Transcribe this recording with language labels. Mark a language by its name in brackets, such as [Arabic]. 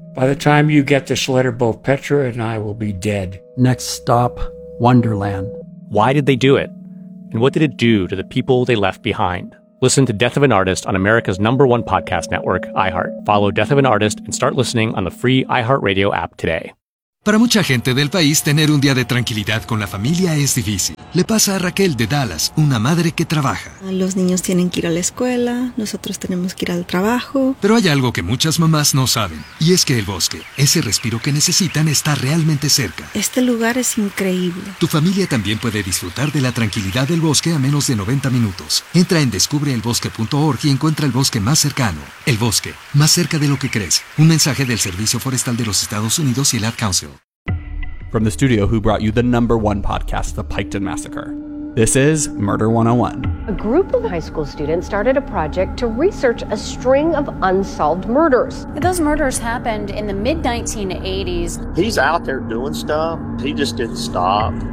[English] By the time you get this letter, both Petra and I will be dead. Next stop, Wonderland. Why did they do it? And what did it do to the people they left behind? Listen to Death of an Artist on America's number one podcast network, iHeart. Follow Death of an Artist and start listening on the free iHeartRadio app today. [Spanish] Para mucha gente del país, tener un día de tranquilidad con la familia es difícil. Le pasa a Raquel de Dallas, una madre que trabaja. Los niños tienen que ir a la escuela, nosotros tenemos que ir al trabajo. Pero hay algo que muchas mamás no saben, y es que el bosque, ese respiro que necesitan, está realmente cerca. Este lugar es increíble. Tu familia también puede disfrutar de la tranquilidad del bosque a menos de 90 minutos. Entra en descubreelbosque.org y encuentra el bosque más cercano. El bosque, más cerca de lo que crees. Un mensaje del Servicio Forestal de los Estados Unidos y el Ad Council. [English] From the studio who brought you the number one podcast, The Piketon Massacre. This is Murder 101. A group of high school students started a project to research a string of unsolved murders. Those murders happened in the mid-1980s. He's out there doing stuff. He just didn't stop.